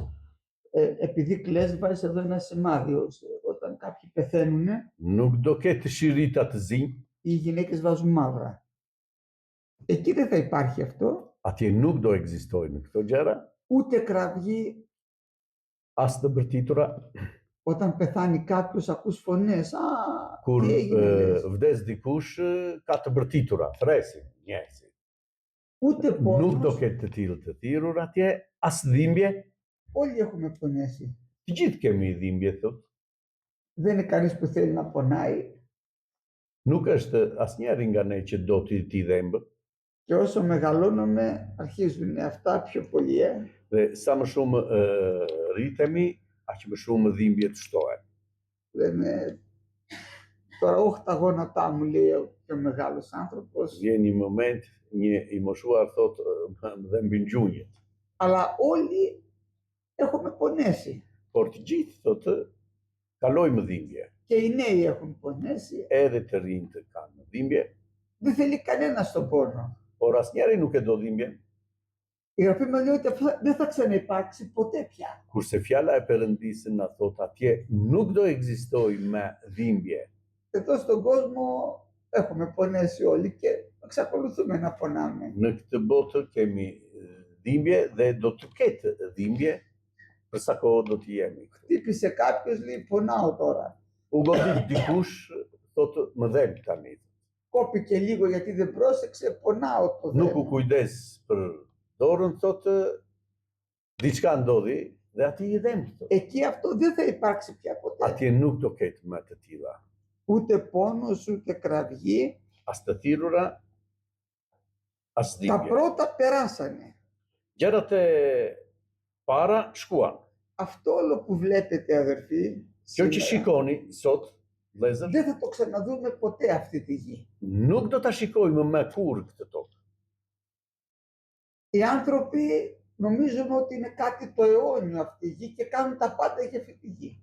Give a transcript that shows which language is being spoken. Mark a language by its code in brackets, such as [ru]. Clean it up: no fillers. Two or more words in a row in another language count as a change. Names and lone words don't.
[el] Επειδή κλαις, βάζεις εδώ ένα σημάδι. Όταν κάποιοι πεθαίνουν, [sq] Nuk do ketë shirita të zi, [el] οι γυναίκες βάζουν μαύρα. Εκεί δεν θα υπάρχει αυτό. [sq] atje nuk do ekzistojnë këto gjëra, [el] Ούτε κραυγή. [sq] as të bërtitura, [el] Όταν πεθάνει κάποιος, ακούς φωνές. Α, [sq] kur [el] τι έγινε, λες. [sq] vdes dikush, ka të bërtitura, thresin njerëzit. [el] Ούτε [sq] Nuk do [el] πόνος. [sq] ketë të tillë të thirrur atje, as dhimbje. [el] Όλοι έχουμε πονέσει. [sq] Të gjithë kemi dhimbje thotë. [el] Δεν είναι κανείς που θέλει να πονάει. [sq] Nuk është asnjëri nga ne që do t'i dhembë. [el] Και όσο μεγαλώνουμε, αρχίζουν αυτά πιο πολύ. [sq] Dhe sa më shumë rritemi, aq më shumë dhimbje të shtohen. [el] Λένε, τώρα όχι τα γόνατά μου, λέει ο πιο μεγάλος άνθρωπος, [sq] Vjen një moment, një i moshuar thotë dhe mbin gjunjët. [el] αλλά όλοι έχουμε πονέσει. [sq] Por të gjithë thotë kalojmë dhimbje. [el] Και οι νέοι έχουν πονέσει. [sq] Edhe të rinjtë kanë dhimbje, [el] Δεν θέλει κανένας τον πόνο. [sq] por asnjëri nuk e do dhimbjen, [el] Η Γραφή μας λέει ότι αυτό δεν θα ξαναυπάρξει ποτέ πια. [sq] kurse fjala e Perëndisë na thotë atje nuk do ekzistojë më dhimbje. [el] Εδώ στον κόσμο έχουμε πονέσει όλοι και εξακολουθούμε να πονάμε. [sq] Në këtë botë kemi dhimbje dhe do të ketë dhimbje për sa kohë do të jemi. [el] Χτύπησε κάποιος, λέει, πονάω τώρα. [sq] U godit dikush thotë më dhem tani. [el] Κόπηκε λίγο γιατί δεν πρόσεξε, πονάω το [sq] Nuk u [el] δέμα. [sq] kujdes për dorën thotë diçka ndodhi dhe aty i dhem thotë. [el] Εκεί αυτό δεν θα υπάρξει πια ποτέ. [sq] Atje nuk do ketë më të tilla. [el] Ούτε πόνος, ούτε κραυγή. [sq] As të thirrura, as [el] Τα [sq] dhimbje. [el] πρώτα περάσανε. [sq] Gjërat e para shkuan. [el] Αυτό όλο που βλέπετε, αδερφοί, [sq] Kjo që [el] σήμερα, [sq] shikoni sot, vëllezër, [el] δεν θα το ξαναδούμε ποτέ αυτή τη γη. [sq] nuk do ta shikojmë më kurrë këtë tokë. [el] Οι άνθρωποι νομίζουν ότι είναι κάτι το αιώνιο αυτή η γη και κάνουν τα πάντα για αυτή τη γη.